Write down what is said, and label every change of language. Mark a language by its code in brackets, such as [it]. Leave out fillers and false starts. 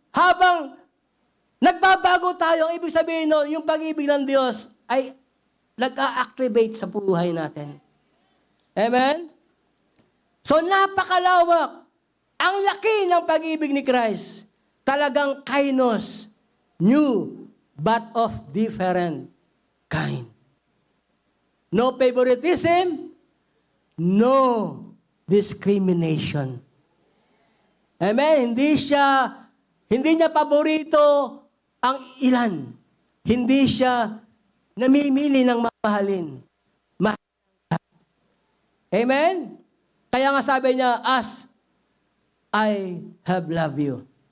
[tl] Habang nagbabago tayo, ang ibig sabihin nun, yung pag-ibig ng Diyos ay nag-a-activate sa buhay natin. Amen? So napakalawak. Ang laki ng pag-ibig ni Christ. Talagang kainos. [en] New, but of different kind. No favoritism, no discrimination. Amen? [tl] Hindi niya paborito ang ilan. Hindi siya namimili ng mamahalin. Amen? Kaya nga sabi niya, [en] as I have loved you.